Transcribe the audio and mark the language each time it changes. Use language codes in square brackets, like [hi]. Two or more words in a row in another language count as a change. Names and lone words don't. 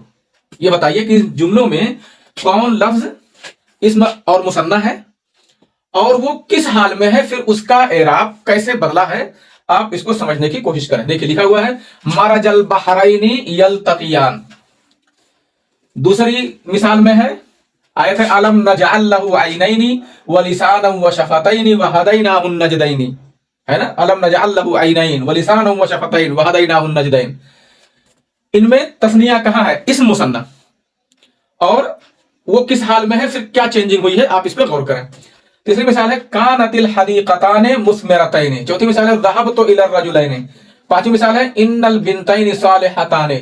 [hi] ये बताइए कि इन जुमलों में कौन लफ्ज इस्म और मुसन्ना है और वो किस हाल में है, फिर उसका इराब कैसे बदला है, आप इसको समझने की कोशिश करें। देखिए लिखा हुआ है [ar] مرج البحرين يلتقيان. [hi] दूसरी मिसाल में है आयत है [ar] ألم نجعل له عينين و لسانا و شفتين و هديناه النجدين, [hi] है ना, [ar] ألم نجعل له عينين و لسانا و شفتين و هديناه النجدين. [hi] इनमें तस्निया कहां है, इस मुसन्ना, और वो किस हाल में है, फिर क्या चेंजिंग हुई है, आप इस पर गौर करें। तीसरी मिसाल है [ar] كانت الحديقتان مثمرتين. [hi] चौथी मिसाल है [ar] ذهبت إلى رجلين. [hi] पांचवी मिसाल है [ar] إن البنتين صالحتان.